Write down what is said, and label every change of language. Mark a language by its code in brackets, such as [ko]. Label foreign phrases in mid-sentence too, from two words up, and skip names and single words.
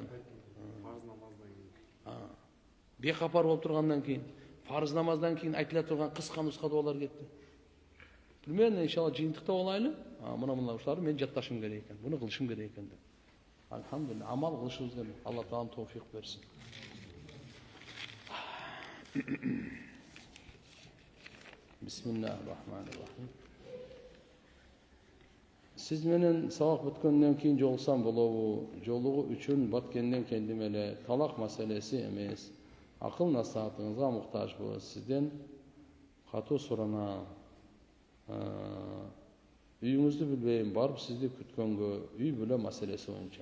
[ky] Фарз намаздан кийин. Бекапар болуп тургандан кийин, фарз намаздан кийин айтыла турган кыска нуска дуалар кетти. Примерно иншалла жыйынтыкта болайлы. Мына ушуларды мен жатташым керек экен. Буну кылышым керек экен деп. Алхамдулилlah, амал кылышыбыз керек. Алла таалам товфик берсин. [ar] بسم الله الرحمن الرحيم. [ky] Siz менен сабак бүткөндөн кийин жолуксам болобу? Жолугуу үчүн Баткенден келдим эле. Талак маселеси эмес. Акыл насаатыңызга муктажбыз. Сизден катуу суранам. Үйүңүздү билбейм, барып сизди күткөнгө, үй бүлө маселеси боюнча.